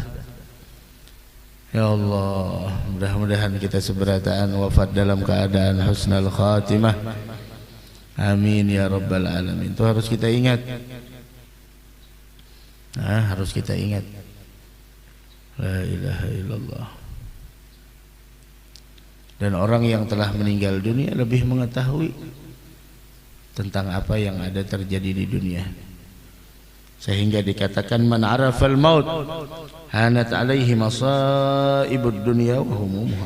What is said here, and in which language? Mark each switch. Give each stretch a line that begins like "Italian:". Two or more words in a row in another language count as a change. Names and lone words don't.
Arabic: يا الله,
Indonesian: mudah-mudahan kita seberataan wafat dalam keadaan
Arabic: حسن الخاتمة. آمين يا رب العالمين.
Indonesian: Itu harus kita ingat. Harus kita ingat.
Arabic: لا إله إلا الله.
Indonesian: Dan orang yang telah meninggal dunia lebih mengetahui tentang apa yang ada terjadi di dunia. Sehingga dikatakan
Arabic: من عرف الموت هانت عليه مصائب الدنيا وهمومها.